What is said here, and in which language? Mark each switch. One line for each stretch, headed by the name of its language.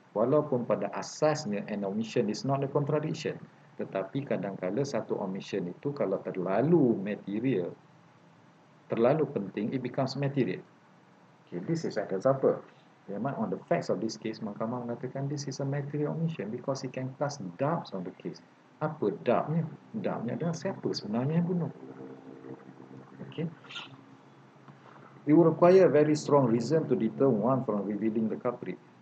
Malay: Walaupun pada asasnya
English: an omission is not a contradiction,
Malay: tetapi kadang-kadang satu omission itu kalau terlalu material, terlalu penting,
English: it becomes material. Okay, this is an example.
Malay: Memang
English: on the facts of this case,
Malay: mahkamah mengatakan
English: this is a material omission because it can cast doubts on the case.
Malay: Apa doubtnya? Doubtnya adalah siapa sebenarnya yang bunuh.
English: Okay. It will require a very strong reason to deter one from revealing the culprit.